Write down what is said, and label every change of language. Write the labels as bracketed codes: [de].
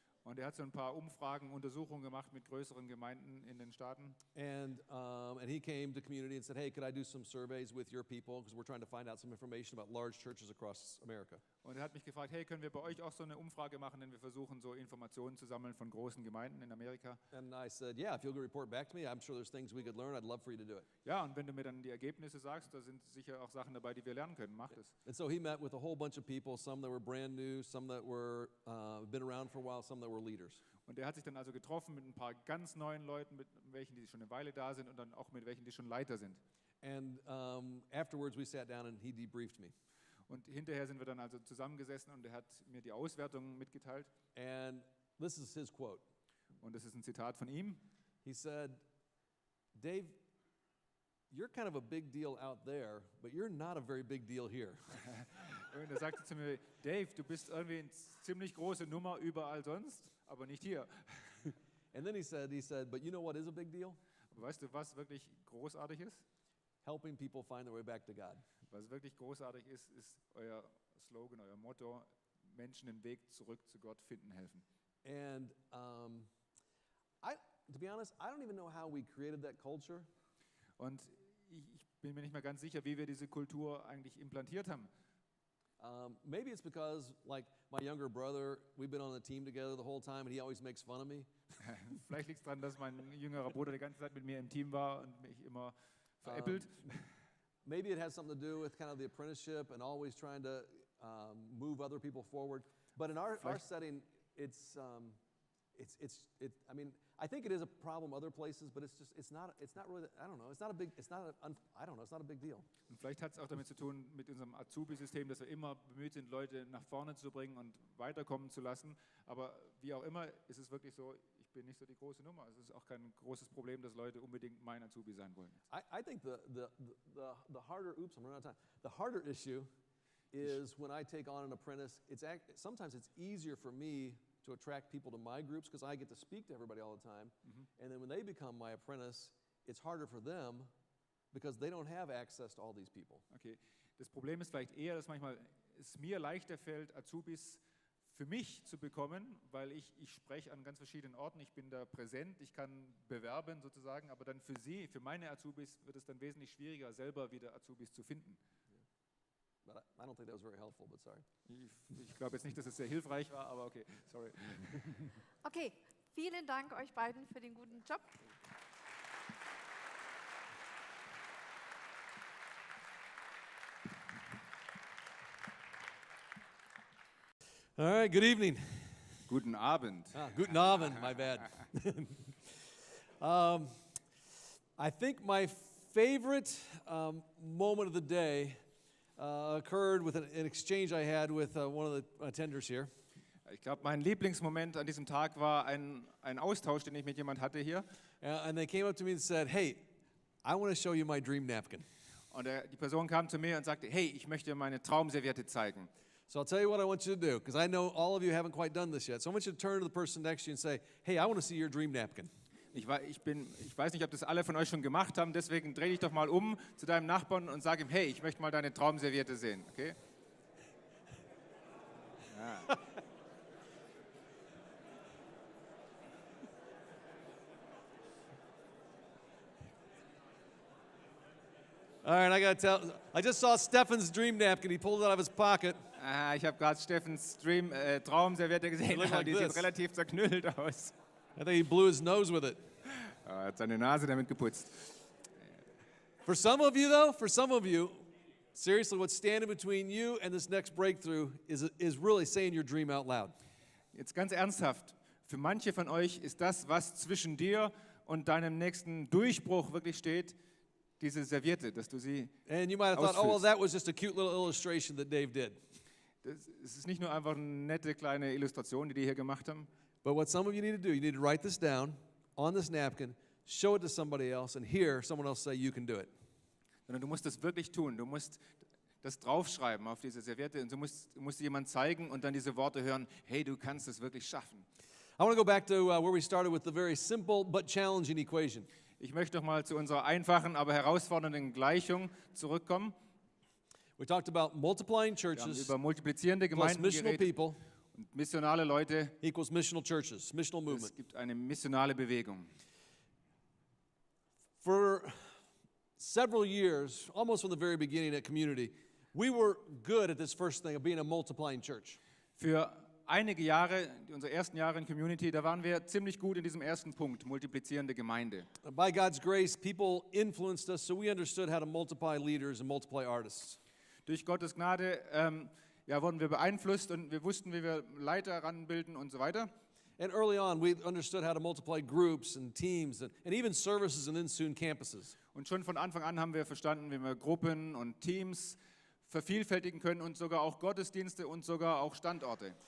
[de] Und er hat so ein paar Umfragen, Untersuchungen gemacht mit größeren Gemeinden in den Staaten. [en] And he came to community and said, hey, could I do some surveys with your people? Because we're trying to find out some information about large churches across America. [de] Und er hat mich gefragt, hey, können wir bei euch auch so eine Umfrage machen, denn wir versuchen so Informationen zu sammeln von großen Gemeinden in Amerika. [en] And I said, yeah, if you'll report back to me, I'm sure there's things we could learn. I'd love for you to do it. [de] Ja, und wenn du mir dann die Ergebnisse sagst, da sind sicher auch Sachen dabei, die wir lernen können. Mach das. [en] And so he met with a whole bunch of people, some that were brand new, some that were been around for a while, some that were leaders. [de] Und er hat sich dann also getroffen mit ein paar ganz neuen Leuten, mit welchen, die schon eine Weile da sind und dann auch mit welchen, die schon Leiter sind. [en] And afterwards we sat down and he debriefed me. [de] Und hinterher sind wir dann also zusammengesessen und er hat mir die Auswertungen mitgeteilt. [en] And this is his quote. [de] Und das ist ein Zitat von ihm. [en] He said, Dave, you're kind of a big deal out there, but you're not a very big deal here. [de] Und er sagte zu mir, Dave, du bist irgendwie eine ziemlich große Nummer überall sonst, aber nicht hier. [en] And then he said, but you know what is a big deal? [de] Aber weißt du, was wirklich großartig ist? [en] Helping people find their way back to God. [de] Was wirklich großartig ist, ist euer Slogan, euer Motto, Menschen den Weg zurück zu Gott finden helfen. [en] And to be honest, I don't even know how we created that culture. [de] Und ich bin mir nicht mehr ganz sicher, wie wir diese Kultur eigentlich implantiert haben. [en] Maybe it's because, like, my younger brother, we've been on the team together the whole time, and he always makes fun of me. [de] Vielleicht liegt es daran, dass mein jüngerer Bruder die ganze Zeit mit mir im Team war und mich immer veräppelt. [en] Maybe it has something to do with kind of the apprenticeship and always trying to move other people forward. But in our setting, I mean, I think it is a problem other places, but it's not really, I don't know, it's not a big deal. [de] Und vielleicht hat es auch damit zu tun, mit unserem Azubi-System, dass wir immer bemüht sind, Leute nach vorne zu bringen und weiterkommen zu lassen. Aber wie auch immer, ist es wirklich so, ich bin nicht so die große Nummer. Es ist auch kein großes Problem, dass Leute unbedingt mein Azubi sein wollen. [en] I think the harder, oops, I'm running out of time. The harder issue is when I take on an apprentice, sometimes it's easier for me to attract people to my groups because I get to speak to everybody all the time. And then when they become my apprentice, it's harder for them because they don't have access to all these people. [de] Okay, das Problem ist vielleicht eher, dass manchmal es mir leichter fällt, Azubis für mich zu bekommen, weil ich spreche an ganz verschiedenen Orten, ich bin da präsent, ich kann bewerben sozusagen, aber dann für meine Azubis wird es dann wesentlich schwieriger, selber wieder Azubis zu finden. [en] But I don't think that was very helpful, but sorry. [de] Ich glaube jetzt nicht, dass es sehr hilfreich war, aber okay, sorry. Okay, vielen Dank euch beiden für den guten Job. [en] All right, good evening. [de] Guten Abend. Guten Abend, [en] my bad. I think my favorite moment of the day occurred with an exchange I had with one of the attenders here. [de] Ich glaube, mein Lieblingsmoment an diesem Tag war ein Austausch, den ich mit jemand hatte hier. [en] And they came up to me and said, "Hey, I want to show you my dream napkin." [de] Und die Person kam zu mir und sagte, hey, ich möchte dir meine Traumserviette zeigen. [en] So I'll tell you what I want you to do, because I know all of you haven't quite done this yet. So I want you to turn to the person next to you and say, "Hey, I want to see your dream napkin." [de] Ich weiß nicht, ob das alle von euch schon gemacht haben, deswegen dreh dich doch mal um zu deinem Nachbarn und sag ihm, hey, ich möchte mal deine Traumserviette sehen, okay? Ja. [en] All right, I got to tell, I just saw Stefan's dream napkin. He pulled it out of his pocket. [de] Ich habe gerade Steffens Traumserviette gesehen, [en] Look like [de] die [en] this. [de] sieht relativ zerknüllt aus. [en] I think he blew his nose with it. [de] Er hat seine Nase damit geputzt. [en] For some of you, seriously, what's standing between you and this next breakthrough is really saying your dream out loud. [de] Jetzt ganz ernsthaft, für manche von euch ist das, was zwischen dir und deinem nächsten Durchbruch wirklich steht, diese Serviette, dass du sie [en] And you might have thought, oh, well, [de] ausfüllst. [en] that was just a cute little illustration that Dave did. [de] Es ist nicht nur einfach eine nette kleine Illustration, die hier gemacht haben. [en] But what some of you need to do, you need to write this down on this napkin, show it to somebody else, and hear someone else say, you can do it. [de] Sondern du musst das wirklich tun. Du musst das draufschreiben auf diese Serviette und du musst jemand zeigen und dann diese Worte hören, hey, du kannst es wirklich schaffen. [en] I want to go back to where we started with the very simple but challenging equation. [de] Ich möchte noch mal zu unserer einfachen, aber herausfordernden Gleichung zurückkommen. [en] We talked about multiplying [de] Wir haben [en] churches [de] über multiplizierende [en] plus [de] Gemeinden [en] missional [de] geredet [en] people [de] und missionale Leute. [en] equals missional churches, missional [de] Es [en] movement. [de] gibt eine missionale Bewegung. [en] For several years, almost from the very beginning at Community, we were good at this first thing of being a multiplying church. [de] Für einige Jahre, unsere ersten Jahre in Community, da waren wir ziemlich gut in diesem ersten Punkt, multiplizierende Gemeinde. [en] By God's grace, people influenced us, so we understood how to multiply leaders and multiply artists. [de] Durch Gottes Gnade wurden wir beeinflusst und wir wussten, wie wir Leiter heranbilden und so weiter. [en] And early on, we understood how to multiply groups and teams and even services and then soon campuses. [de] Und schon von Anfang an haben wir verstanden, wie wir Gruppen und Teams vervielfältigen können und sogar auch Gottesdienste und sogar auch Standorte.